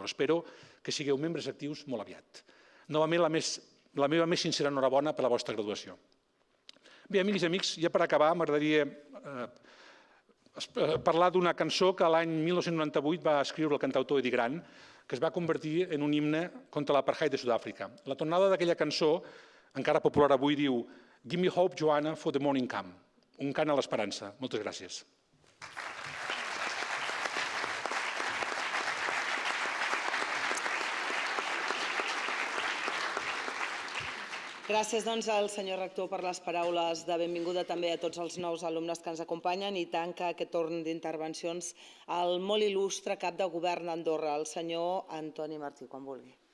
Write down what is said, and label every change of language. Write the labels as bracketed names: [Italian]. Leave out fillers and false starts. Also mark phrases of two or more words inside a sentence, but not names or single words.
[Catalan] Espero que sigueu membres actius molt aviat. Novament, la meva més sincera enhorabona per la vostra graduació. Bé, amigues i amics, ja per acabar m'agradaria parlar d'una cançó que l'any 1998 va escriure el cantautor Eddie Grant, que es va convertir en un himne contra l'apartheid de Sud-àfrica. La tonada d'aquella cançó, encara popular avui, diu [English] «Give me hope, Joanna, for the morning come». [Catalan] Un cant a l'esperança. Moltes gràcies. Gràcies doncs, al senyor rector per les paraules de benvinguda també a tots els nous alumnes que ens acompanyen i tanca aquest torn d'intervencions el molt il·lustre cap de govern d'Andorra, el senyor Antoni Martí, quan vulgui.